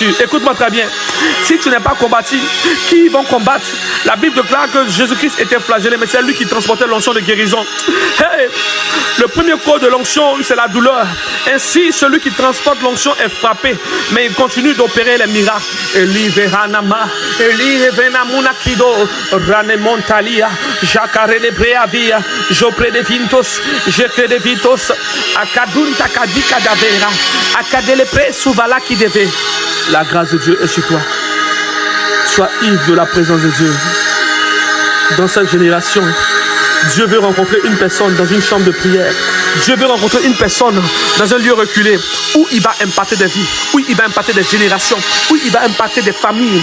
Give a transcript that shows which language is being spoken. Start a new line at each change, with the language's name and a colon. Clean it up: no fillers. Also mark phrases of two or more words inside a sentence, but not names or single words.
French: Écoute-moi très bien. Si tu n'es pas combattu, qui vont combattre? La Bible déclare que Jésus-Christ était flagellé, mais c'est lui qui transportait l'onction de guérison. Hey, le premier corps de l'onction, c'est la douleur. Ainsi, celui qui transporte l'onction est frappé, mais il continue d'opérer les miracles. Eli veranama, Eli venamuna kido, ranemontalia, jacare de breavia, jopre de vintos, jecre de vitos, akadunta kadika davera, akadele pre souvala qui devait. La grâce de Dieu est sur toi. Sois ivre de la présence de Dieu. Dans cette génération, Dieu veut rencontrer une personne dans une chambre de prière. Dieu veut rencontrer une personne dans un lieu reculé où il va impacter des vies, où il va impacter des générations, où il va impacter des familles.